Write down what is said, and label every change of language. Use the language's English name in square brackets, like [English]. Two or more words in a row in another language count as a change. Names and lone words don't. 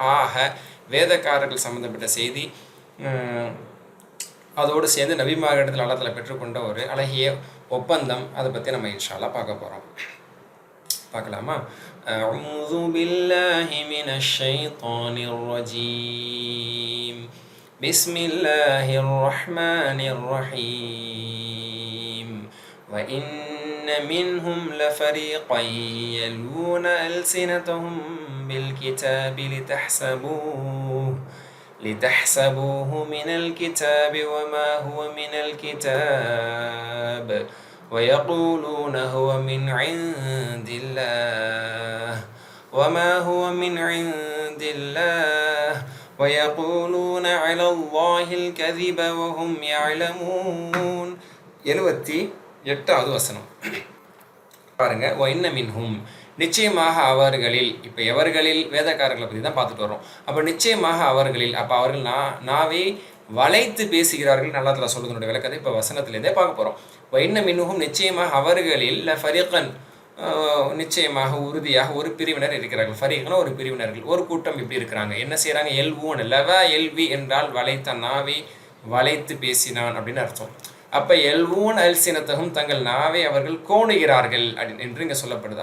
[Tamil] ஆக வேதக்காரர்கள் சம்பந்தப்பட்ட செய்தி, அதோடு சேர்ந்து நபிமார்களிடத்தில் [Arabic] الله تعالى [Tamil] பெற்றுக்கொண்ட ஒரு அழகிய ஒப்பந்தம், அதை பற்றி நம்ம [Arabic] إن شاء الله [Tamil] பார்க்க போகிறோம். [Arabic] பார்க்கலாமா? أعوذ بالله من الشيطان الرجيم. بسم الله الرحمن الرحيم. وَإِنَّ مِنْهُمْ لَفَرِيقًا يَلْوُونَ أَلْسِنَتَهُمْ بِالْكِتَابِ لِتَحْسَبُوهُ مِنَ الْكِتَابِ وَمَا هُوَ مِنَ الْكِتَابِ وَيَقُولُونَ هُوَ مِنْ عِنْدِ اللَّهِ وَمَا هُوَ مِنْ عِنْدِ اللَّهِ وَيَقُولُونَ عَلَى اللَّهِ الْكَذِبَ وَهُمْ يَعْلَمُونَ. [Tamil] 78வது வசனம் பாருங்க. [Arabic] وَإِنَّ مِنْهُمْ [Tamil] நிச்சயமாக அவர்களில், இப்போ எவர்களில், வேதக்காரர்களை பற்றி தான் பார்த்துட்டு வரோம். அப்போ நிச்சயமாக அவர்களில், அப்போ அவர்கள் நாவை வளைத்து பேசுகிறார்கள் [Arabic] الله تعالى [Tamil] சொல்லுவதனுடைய விளக்கத்தை இப்போ வசனத்திலேருந்தே பார்க்க போகிறோம். [Arabic] وَإِنَّ مِنْهُمْ [Tamil] நிச்சயமாக அவர்களில் ஃபரீகன் நிச்சயமாக உறுதியாக ஒரு பிரிவினர் இருக்கிறார்கள். ஃபரீகனா ஒரு பிரிவினர்கள், ஒரு கூட்டம் இப்படி இருக்கிறாங்க. என்ன செய்கிறாங்க? [Arabic] يلوون لوي [Tamil] என்றால் வளைத்த, நாவை வளைத்து பேசினான் அப்படின்னு அர்த்தம். அப்போ [Arabic] يلوون ألسنتهم [Tamil] தங்கள் நாவை அவர்கள் கோணுகிறார்கள் என்று இங்கே சொல்லப்படுது.